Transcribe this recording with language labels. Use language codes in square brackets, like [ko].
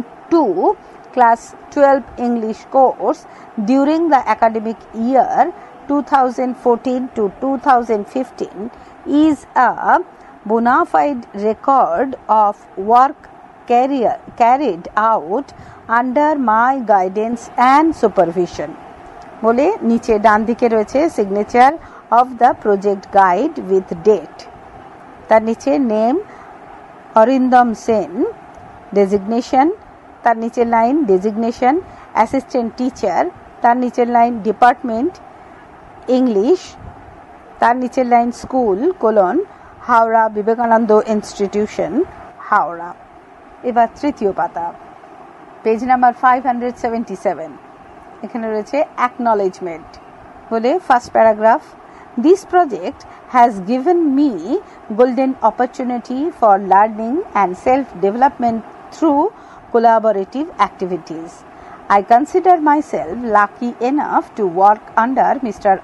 [en] 2 Class 12 English course during the academic year 2014 to 2015 is a bona fide record of work carried out under my guidance and supervision. [bn] বলে নিচে ডান দিকে রয়েছে [en] signature of the project guide with date, [bn] তার নিচে name Arindam Sen, designation, তার নিচের line designation assistant teacher, তার নিচের লাইন ডিপার্টমেন্ট ইংলিশ, তার নিচের line school colon Howrah Vivekananda institution Howrah. এবার তৃতীয় পাতা, পেজ নাম্বার 577, এখানে রয়েছে অ্যাকনলেজমেন্ট। বলে [en] First paragraph, this project has given me golden opportunity for learning and self-development through collaborative activities. I consider myself lucky enough to work under Mr.